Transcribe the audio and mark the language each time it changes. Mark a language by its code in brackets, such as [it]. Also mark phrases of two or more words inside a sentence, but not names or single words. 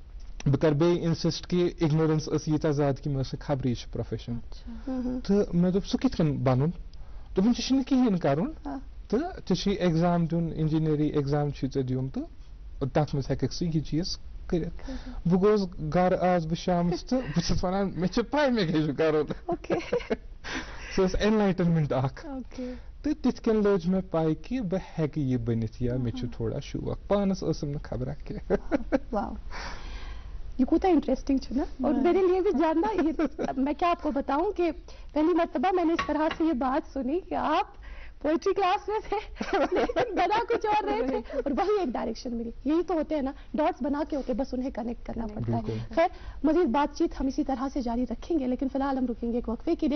[ks] अच्छा بہ کر بے انسسٹ کہ اگنورنس اس ییتہ زیادہ کہ مے خبری پروفیشن تو مے دوپ سہ کت کن بنن دوپن ژےٚ چھُنہٕ کِہیٖنۍ کَرُن تہٕ ژےٚ چھُے ایگزام دیُن [en] engineering exam [ks] چھُے ژےٚ دیُن تہٕ تتھ منٛز ہیٚککھ ژٕ یہِ چیٖز کٔرِتھ بہٕ گوس گرٕ آس بہٕ شامس تہٕ بہٕ چھُس ونان مےٚ چھِ پاے مےٚ کیٛاہ چھُ کَرُن سۄ ٲس اینلایٹنمنٹ اکھ تہٕ تِتھ کٔنۍ لٔج مےٚ پاے کہِ بہٕ ہیٚکہٕ یہِ بٔنِتھ یا مےٚ چھُ تھوڑا شوق پانس ٲسٕم نہٕ خبرا کینٛہہ. [ur] یہ کوتا انٹرسٹنگ ہے نا. اور میرے لیے بھی جاننا میں کیا آپ کو بتاؤں کہ پہلی مرتبہ میں نے اس طرح سے یہ بات سنی کہ آپ [en] poetry class [ur] میں تھے لیکن بنا کچھ اور رہے تھے اور وہی ایک ڈائریکشن ملی. یہی تو ہوتے ہیں نا, ڈاٹس بنا کے ہوتے, بس انہیں کنیکٹ کرنا پڑتا ہے. خیر مزید بات چیت ہم اسی طرح سے جاری رکھیں گے, لیکن فی الحال ہم رکیں گے ایک وقفے کے لیے.